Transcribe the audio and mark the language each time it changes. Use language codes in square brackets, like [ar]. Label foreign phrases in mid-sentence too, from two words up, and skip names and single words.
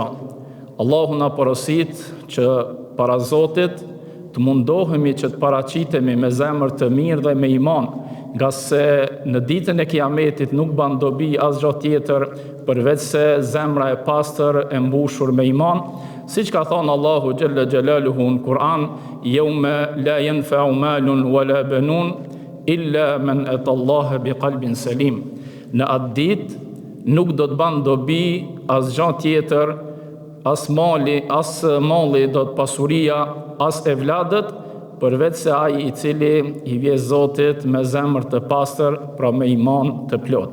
[sq] Allahu na porosit që para Zotit të mundohemi që të paraqitemi me zemër të mirë dhe me iman, nga se në ditën e Kiametit nuk ban dobi asgjë tjetër përveç se zemra e pastër e mbushur me iman, siç ka thënë Allahu [ar] جل جلاله [sq] në Kur'an: [ar] يوم لا ينفع مال ولا بنون إلا من أتى الله بقلب سليم. [sq] Në atë ditë nuk do të ban dobi asgjë tjetër, as malli do të pasuria, as evladët, përveç se ai i cili i vje Zotit me zemër të pastër, pra me iman të plot.